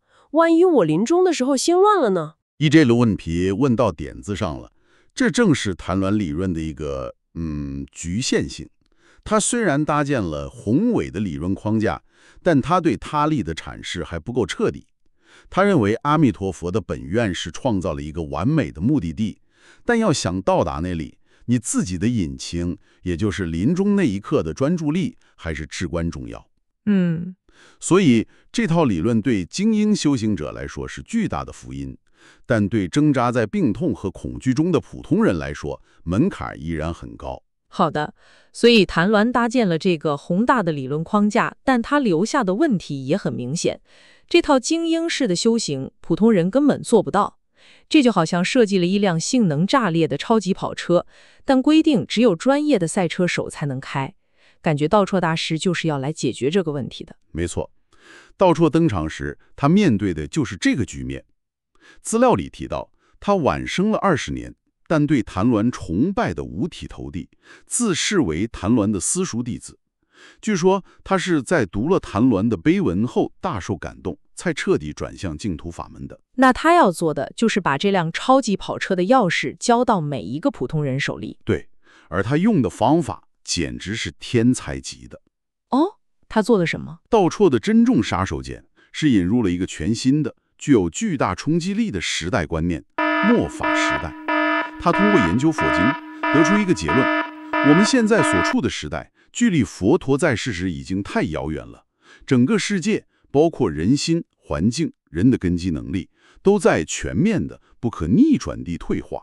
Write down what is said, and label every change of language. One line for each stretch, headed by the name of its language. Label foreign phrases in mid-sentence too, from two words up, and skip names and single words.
Chinese: 萬一我臨終的時候心亂了呢？這個問題問到點子上了，這正是曇鸞理論的一個局限性。他雖然搭建了宏偉的理論框架，但他對他力的闡釋還不夠徹底。他認為阿彌陀佛的本願是創造了一個完美的目的地，但要想到達那裡，你自己的引擎，也就是臨終那一刻的專注力，還是至關重要。所以這套理論對精英修行者來說是巨大的福音，但對掙扎在病痛和恐懼中的普通人來說，門檻依然很高。好的，所以曇鸞搭建了這個宏大的理論框架，但他留下的問題也很明顯。這套精英式的修行，普通人根本做不到。這就好像設計了一輛性能炸裂的超級跑車，但規定只有專業的賽車手才能開。感覺道绰大師就是要來解決這個問題的。沒錯，道绰登場時，他面對的就是這個局面。資料裡提到，他晚生了20年，但對曇鸞崇拜的五體投地，自視為曇鸞的私塾弟子。據說他是在讀了曇鸞的碑文後大受感動，才徹底轉向淨土法門的。那他要做的就是把這輛超級跑車的鑰匙交到每一個普通人手裡。對，而他用的方法簡直是天才级的。哦，他做了什麼？道绰的珍重杀手鐧是引入了一個全新的、具有巨大衝擊力的时代觀念——末法時代。他通過研究佛經，得出一個結論：我們現在所處的時代，距離佛陀在世時已經太遙遠了。整個世界，包括人心、環境、人的根基能力，都在全面的、不可逆轉地退化。